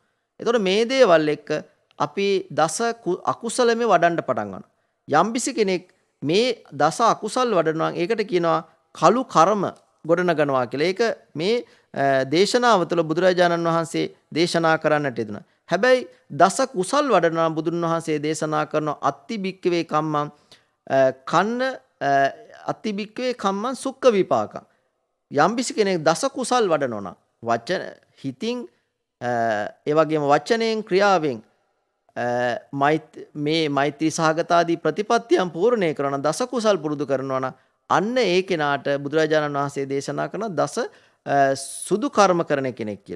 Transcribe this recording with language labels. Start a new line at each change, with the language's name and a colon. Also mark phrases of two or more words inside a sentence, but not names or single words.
Sinhala: ඒතකොට මේ දේවල් එක්ක අපි දස අකුසලෙම වඩන්න පටන් ගන්නවා. යම්බිසි කෙනෙක් මේ දස අකුසල් වඩනවා ඒකට කියනවා කලු කර්ම ගොඩනගනවා කියලා. ඒක මේ දේශනාව තුළ බුදුරජාණන් වහන්සේ දේශනා කරන්නට යෙදුණා. හැබැයි දස කුසල් වඩනවා බුදුන් වහන්සේ දේශනා කරන
Pali: අත්ති බික්කවේ කම්මං අත්ති බික්කවේ කම්මං සුක්ඛ විපාකං.
Sinhala: යම්බිසි කෙනෙක් දස කුසල් වඩනවා නම් වචන හිතින් ඒ වගේම වචනයෙන් ක්‍රියාවෙන් මේ මෛත්‍රී සහගත ආදී ප්‍රතිපත්තියන් පූර්ණේ කරන දස කුසල් පුරුදු කරනවා නම් අන්න ඒ කෙනාට බුදුරජාණන් වහන්සේ දේශනා කරන දස සුදු කර්ම කරන කෙනෙක් කියලා.